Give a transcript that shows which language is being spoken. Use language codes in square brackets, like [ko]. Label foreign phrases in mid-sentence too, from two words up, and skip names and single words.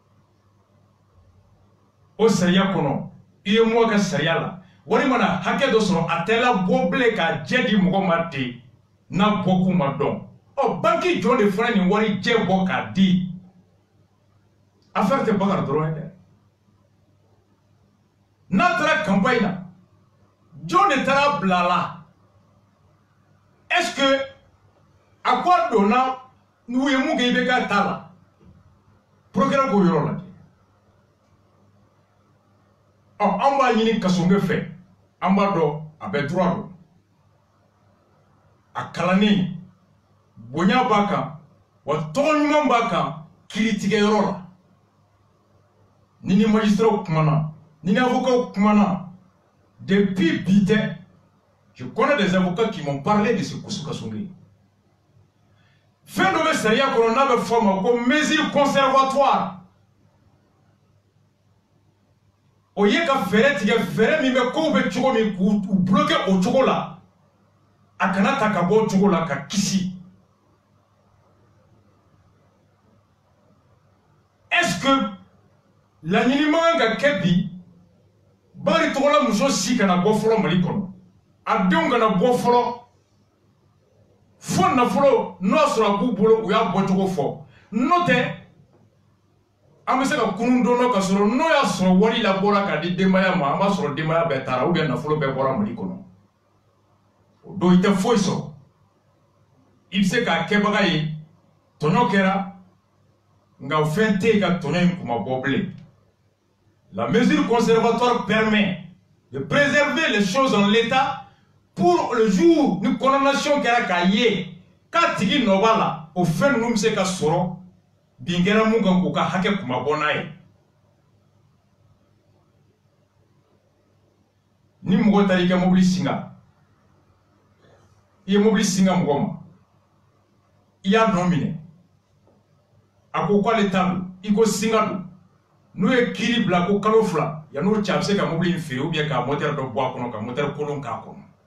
[bm] o sariya kɔnɔ i ye mɔgɔ ka sariya la wari mana hakɛ dɔ sɔrɔ a tɛ labɔ bilen ka jɛ di mɔgɔ ma ten n'a bɔkun ma dɔn ɔ banque jɔn de fana nin wari jɛ bɔ k'a di affaire tɛ Bakari dɔrɔn ye dɛ n'a taara campagne na jɔn de taara bila a la [fr] est-ce que [bm] a ko a donna n'u ye mun kɛ i bɛ k'a ta la procureur k'o yɔrɔ lajɛ ɔ an b'a ɲini kasonge fɛ an b'a dɔn a bɛ droit don a kalannen bonya b'a kan wa tɔgɔ ɲuman b'a kan kiiritigɛyɔrɔ la ni ni magistrats kumana ni ni avocats kumana depuis bi tɛ [fr] je connais des avocats qui m'ont parlé de ce [bm] kasonge fɛn dɔ bɛ sariya kɔnɔ n'a bɛ fɔ a ma ko [fr] mesure conservatoire [bm] o ye ka fɛɛrɛ tigɛ fɛɛrɛ min bɛ kow bɛ cogo min k'u bloquer o cogo la a kana ta ka bɔ o cogo la ka kisi [fr] est-ce que [bm] laɲini man kan ka kɛ bi Bakari tɔgɔla muso si kana bɔ fɔlɔ Mali kɔnɔ a denw kana bɔ fɔlɔ fo nafolo n'o y'a sɔrɔ a b'u bolo u y'a bɔcogo fɔ n'o tɛ an bɛ se ka kunun don dɔ ka sɔrɔ n'o y'a sɔrɔ wari labɔra k'a di denbaya ma an b'a sɔrɔ denbaya bɛɛ taara [fr] ou bien [bm] nafolo bɛɛ bɔra Mali kɔnɔ o don i tɛ foyi sɔrɔ i bɛ se k'a kɛbaga ye tɔɲɔ kɛra nka fɛn tɛ yen ka tɔɲɔ in kuma bɔ bilen la [fr] mesure conservatoire permet de préserver les choses en l'état pour le [bm] jour ni condamnation kɛra k'a ye k'a tigi nɔ b'a la o fɛn ninnu bɛ se ka sɔrɔ bin kɛra mun kan k'u ka hakɛ kuma bɔ n'a ye ni mɔgɔ taara i ka mobili singa i ye mobili singa mɔgɔ ma i y'a nɔ minɛ a ko k'ale ta don i ko singa don n'o ye kiiri bila ko kalo 2 yan'o cɛ a bɛ se ka mobili in feere [fr] ou bien [bm] ka moteur dɔ bɔ a kɔnɔ ka moteur kolon k'a kɔnɔ